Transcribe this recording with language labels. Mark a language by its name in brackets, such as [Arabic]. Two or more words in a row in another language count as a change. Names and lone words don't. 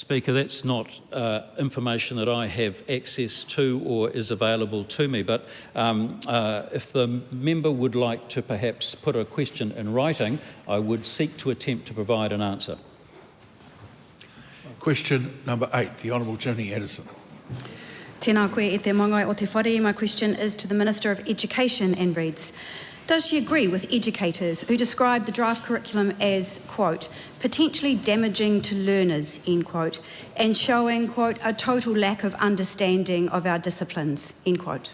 [English] Speaker, that's not information that I have access to or is available to me, but if the member would like to perhaps put a question in writing, I would seek to attempt to provide an answer. Question number 8, the Honourable Ginny Anderson. [Māori] Tēnā koe e te mangai o te whare. [English] My question is to the Minister of Education and reads, does she agree with educators who describe the draft curriculum as, quote, potentially damaging to learners, end quote, and showing, quote, a total lack of understanding of our disciplines, end quote?